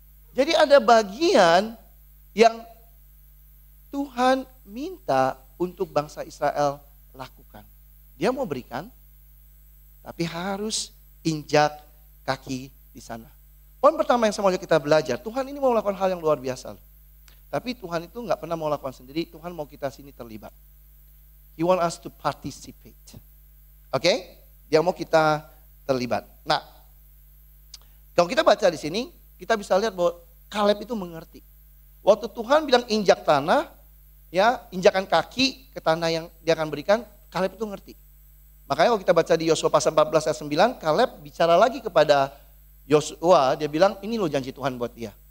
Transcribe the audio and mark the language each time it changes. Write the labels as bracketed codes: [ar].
[id] Jadi ada bagian yang Tuhan minta untuk bangsa Israel lakukan. Dia mau berikan, tapi harus injak kaki di sana. Poin pertama yang saya mau kita belajar, Tuhan ini mau melakukan hal yang luar biasa. Tapi Tuhan itu nggak pernah mau lakukan sendiri, Tuhan mau kita sini terlibat. [en] He want us to participate. [id] Oke? Dia mau kita terlibat. Nah, kalau kita baca di sini, kita bisa lihat bahwa Kaleb itu mengerti. Waktu Tuhan bilang injak tanah, ya injakan kaki ke tanah yang dia akan berikan, Kaleb itu ngerti. Makanya kalau kita baca di Yosua pasal 14 ayat 9, Kaleb bicara lagi kepada Yosua, dia bilang ini loh janji Tuhan buat dia.